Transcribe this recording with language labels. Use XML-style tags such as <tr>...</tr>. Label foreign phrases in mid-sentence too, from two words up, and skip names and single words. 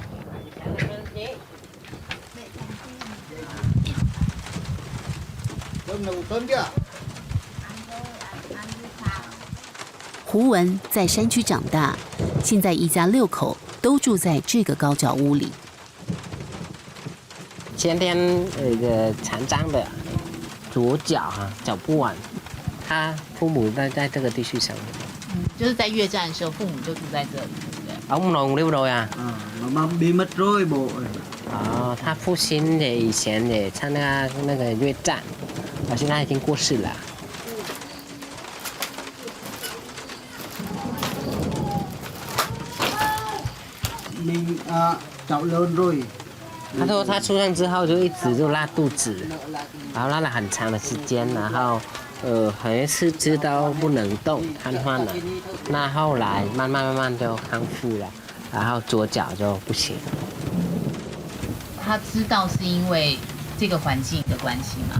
<zh>胡文在山区长大，现在一家6口都住在这个高脚屋里。前天有一个残障的左脚脚不稳，他父母在这个地区生活。就是在越战的时候，父母就住在这里，对不对</zh> <vi>？Ông nội đi rồi à? Nó bị mất rồi bộ.</vi> <zh>他父亲也以前也参加那个越战，现在已经过世了。</zh> <vi>Mình cháu lớn rồi.</vi> <zh>他说他出生之后就一直就拉肚子，然后拉了很长的时间，然后好像四肢都不能动，瘫痪了。那后来慢慢就康复了，然后左脚就不行。他知道是因为这个环境的关系吗？</zh>